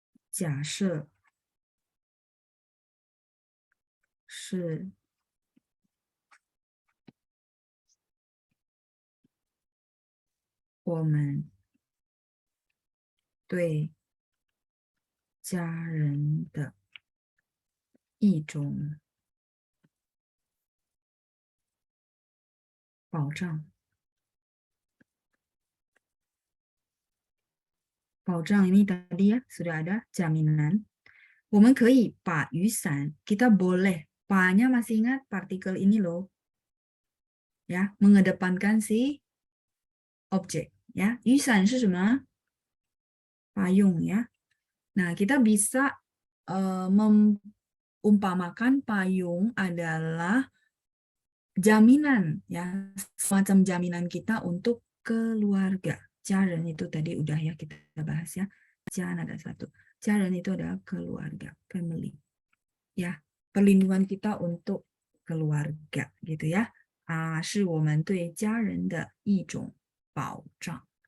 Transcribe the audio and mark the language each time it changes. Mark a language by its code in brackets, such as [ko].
[zh] 假设是我们对家人的一种保障。 [id] 保障 ini tadi ya sudah ada jaminan. [zh] 我们可以把雨伞 [id] kita boleh. Pa-nya masih ingat partikel ini loh. Ya, mengedepankan si objek ya. [zh] 雨伞是什么? [id] Payung ya. Nah, kita bisa mengumpamakan payung adalah jaminan ya, semacam jaminan kita untuk keluarga. Jaren itu tadi udah ya kita bahas ya. Jangan ada satu. Jaren itu adalah keluarga, family. Ya, perlindungan kita untuk keluarga gitu ya. [zh] 是我们对家人的一种保障。